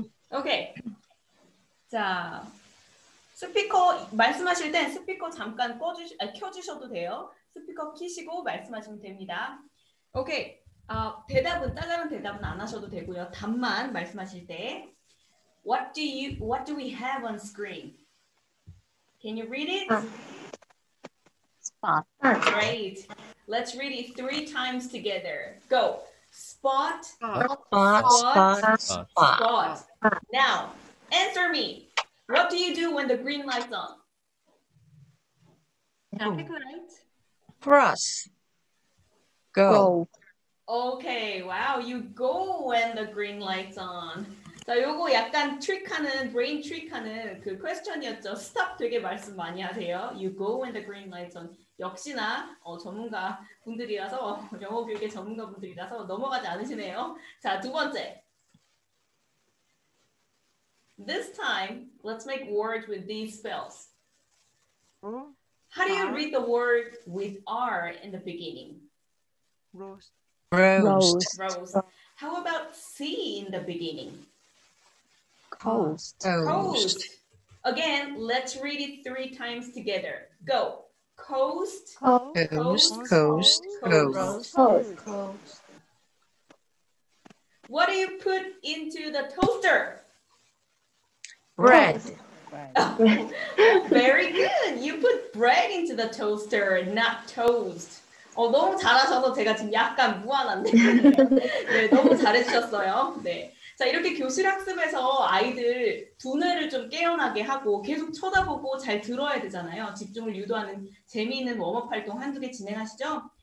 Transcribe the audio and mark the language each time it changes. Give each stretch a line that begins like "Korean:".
Korean: 오케이. 자, 스피커 말씀하실 땐 스피커 잠깐 켜주셔도 돼요. 스피커 키시고 말씀하시면 됩니다. 오케이. 짜잘한 대답은 안 하셔도 되고요. 답만 말씀하실 때
English: What do we have on screen? Can you read it? Spot. Great. Let's read it 3 times together. Go. Spot. Spot. Now, answer me. What do you do when the green light's on? Traffic light. Cross. Go. Okay, wow, you go when the green light's on.
Korean: 자, 요거 약간 브레인 트릭하는 그 퀘스천이었죠. 스탑 되게 말씀 많이 하세요.
English: You go when the green light's on.
Korean: 역시나 전문가 분들이라서 영어 교육의 전문가 분들이라서 넘어가지 않으시네요. 자, 두 번째.
English: This time, let's make words with these spells. How do you read the word with R in the beginning? Rose. Roast. Rose. How about C in the beginning? Coast. Coast. Again, let's read it 3 times together. Go. Coast. Coast. Coast. Coast. What do you put into the toaster? Bread. Very good. You put bread into the toaster, not toast.
Korean: 너무 잘하셔서 제가 지금 약간 무안한데. 네, 너무 잘해주셨어요. 네. 자, 이렇게 교실 학습에서 아이들 두뇌를 좀 깨어나게 하고 계속 쳐다보고 잘 들어야 되잖아요. 집중을 유도하는 재미있는 웜업 활동 한두 개 진행하시죠?